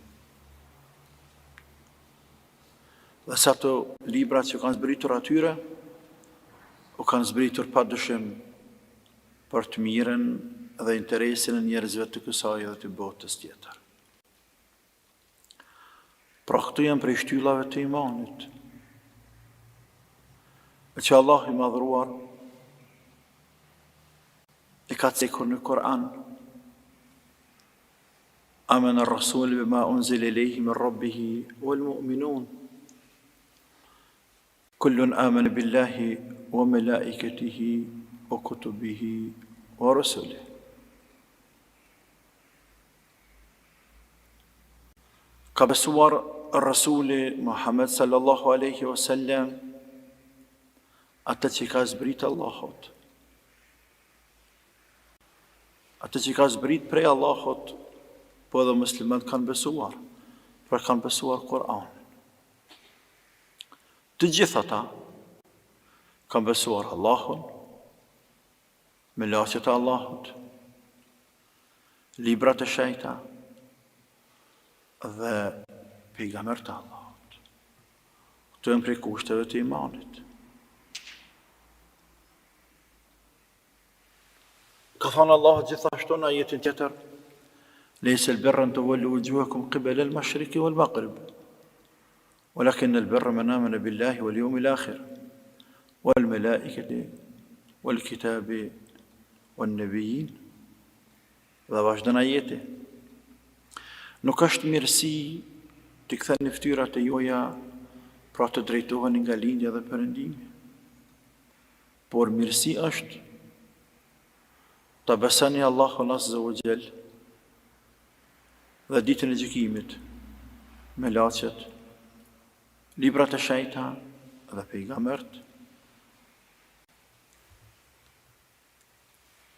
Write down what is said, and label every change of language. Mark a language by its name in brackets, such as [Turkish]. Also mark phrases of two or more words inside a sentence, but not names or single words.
[Albanian] Dhe sa të librat që kanë zbritur atyre, u kanë zbritur pa dëshim për të mirën dhe interesin e njerëzve të kësaj dhe të botës tjetër. Pra këtu janë prej shtyllave të imanit, që Allah i madhruar i ka cekur në Kur'an. [Arabic] آمن الرسول بما أنزل إليه من ربه والمؤمنون كل آمن بالله وملائكته وكتبه ورسله. [Albanian] Ka besuar Rasuli Muhammad [Arabic] صلى الله عليه وسلم, [Albanian] atë që ka zbrit Allahut, atë që ka zbrit prej Allahut, po edhe muslimat kanë besuar, pra kanë besuar Kur'an. Të gjithë ata kanë besuar Allahun, melaqet e Allahut, librat e shenjta dhe pejgambert e Allahut. Këto janë prej kushteve të imanit. Ka thënë Allah gjithashtu në ajetin tjetër, [Arabic] ليس البر أن تولوا وجوهكم قبل المشرق والمغرب ولكن البر من آمن بالله واليوم الآخر والملائكة والكتاب والنبيين. [Albanian] Dhe vazhdon ajeti, nuk është mirësi të ktheni fytyrat e juaja pra të drejtoheni nga lindja dhe perëndimi, por mirësi është ta besoni Allahun [Arabic] عز وجل [Albanian] dhe ditën e gjykimit, melaqet, librat e shenjta dhe pejgambert,